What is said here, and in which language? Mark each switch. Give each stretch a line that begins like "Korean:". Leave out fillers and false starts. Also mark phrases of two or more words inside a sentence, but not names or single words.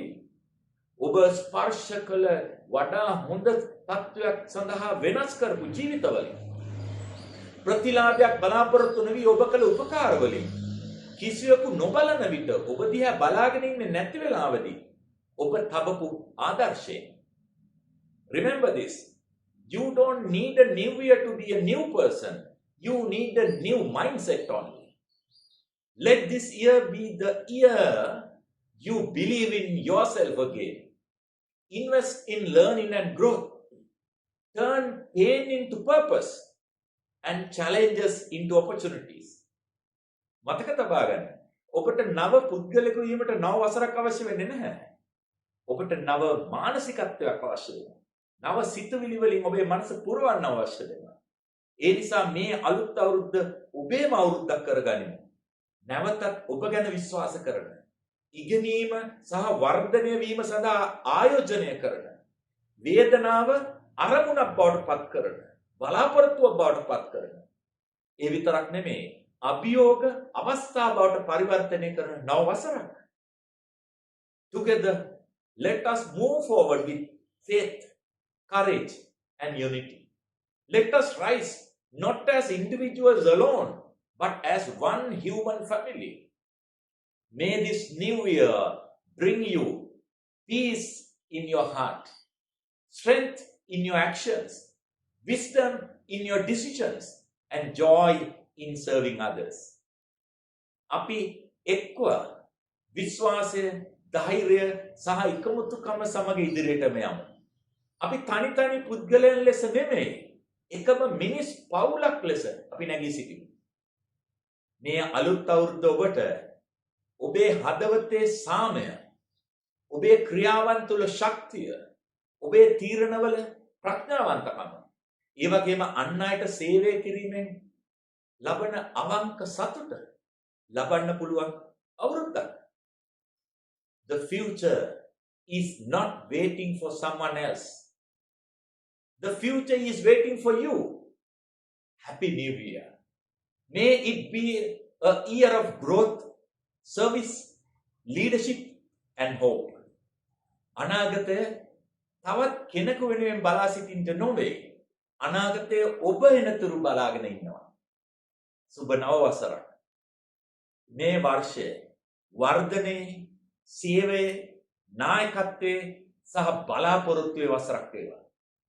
Sinhala: ඔබ ස්පර්ශ කළ වඩා හොඳ තත්වයක් සඳහා වෙනස් කරපු ජීවිතවලින් ප්‍රතිලාභයක් බලාපොරොත්තු නොවි ඔබ කළ උපකාර වලින් කිසිවෙකු නොබලන විට ඔබ දිහා බලාගෙන ඉන්නේ නැති වෙලාවදී ඔබ තබපු ආදර්ශයෙන්.
English: Remember this. You don't need a new year to be a new person. You need a new mindset only. Let this year be the year you believe in yourself again. Invest in learning and growth. Turn pain into purpose and challenges into opportunities.
Sinhala: මතක තබා ගන්න. ඔබට නව පුද්ගලයෙකු වීමට නව වසරක් අවශ්‍ය වෙන්නේ නැහැ. ඔබට නව මානසිකත්වයක් අවශ්‍ය වෙනවා. නව සිතුවිලි වලින් ඔබේ මනස පුරවන්න අවශ්‍ය වෙනවා. ඒ නිසා මේ අලුත් අවුරුද්ද ඔබේම අවුරුද්දක් කරගනිමු. නැවතත් ඔබ ගැන විශ්වාස කරන, ඉගෙනීම සහ වර්ධනය වීම සඳහා ආයෝජනය කරන, වේදනාව අරමුණක් බවට පත් කරන, බලාපොරොත්තුවක් බවට පත් කරන. ඒ විතරක් නෙමෙයි, අභියෝග අවස්ථා බවට පරිවර්තනය කරන නව වසරක්.
English: Together, let us move forward with faith, courage and unity. Let us rise not as individuals alone, but as one human family. May this new year bring you peace in your heart, strength in your actions, wisdom in your decisions, and joy in serving others.
Sinhala: අපි එක්ව විශ්වාසය, ධෛර්යය සහ එකමුතුකම සමග ඉදිරියටම යමු. අපි තනි පුද්ගලයන් ලෙස නෙමෙයි, එකම මිනිස් පවුලක් ලෙස අපි නැගී සිටිමු. මේ අලුත් අවුරුද්ද ඔබට ඔබේ හදවතේ සාමය, ඔබේ ක්‍රියාවන් තුළ ශක්තිය, ඔබේ තීරණවල ප්‍රඥාවන්තකම, ඒ වගේම අන් අයට සේවය කිරීමෙන් ලබන අවංක සතුට ලබන්න පුළුවන් අවුරුද්දක්.
English: The future is not waiting for someone else. The future is waiting for you. Happy New Year. May it be a year of growth, service, leadership and hope.
Sinhala: අනාගතය තවත් කෙනෙකු වෙනුවෙන් බලා සිටින්න නොවේ. අනාගතය ඔබ එනතුරු බලාගෙන ඉන්නවා. සුබ නව වසරක්. මේ වර්ෂය වර්ධනයේ, සේවයේ, නායකත්වයේ සහ බලාපොරොත්තුවේ වසරක් වේවා.